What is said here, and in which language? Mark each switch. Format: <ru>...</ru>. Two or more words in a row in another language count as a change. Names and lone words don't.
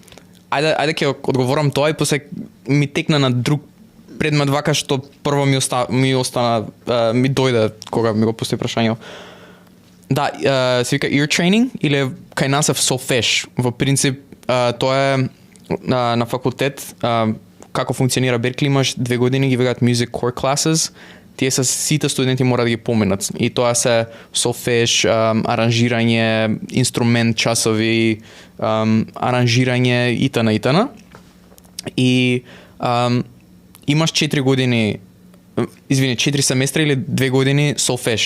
<mk>Ајде ќе одговорам тоа и после ми текна на друг предмет вака што прво ми дојде кога ми го пусти прашањето. Да, се вика</mk> <en>ear training</en> <mk>или кај нас е solfege. Во принцип тоа е на факултет како функционира Беркли, имаш 2 години ги викаат</mk> <en>music core classes.</en> <mk>Тие се сите студенти мора да ги поминат. И тоа се solfege, аранжирање, инструмент часови, аранжирање итн. И имаш 4 години, 4 семестри или 2 години solfege.</mk>